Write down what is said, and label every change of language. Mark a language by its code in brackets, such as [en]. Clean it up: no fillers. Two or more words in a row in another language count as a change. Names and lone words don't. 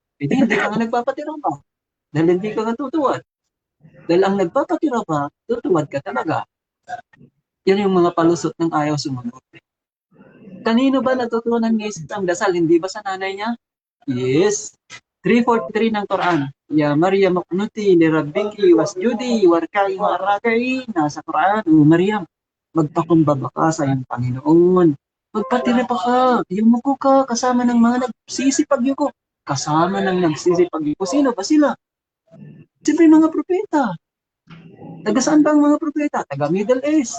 [tl] Hindi ka nga nagpapatira pa. Dahil hindi ka nga tutuwad. Dahil ang nagpapatira pa, tutuwad ka talaga. Yan yung mga palusot ng ayaw sumunod. Kanino ba natutunan ni Jesus ang dasal? Hindi ba sa nanay niya? Yes. 343 ng Quran. [ar] يا مريم اقنتي لربك واسجدي واركعي مع الراكعين. [tl] Nasa Quran, Maryam, magpakumbaba ka sa iyong Panginoon. Magpatira pa ka, yumuko ka, kasama ng mga nagsisipag-yuko. Kasama ng nagsisipag-yuko. Sino ba sila? Siyempre mga propeta. Taga saan ba ang mga propeta? Taga Middle East.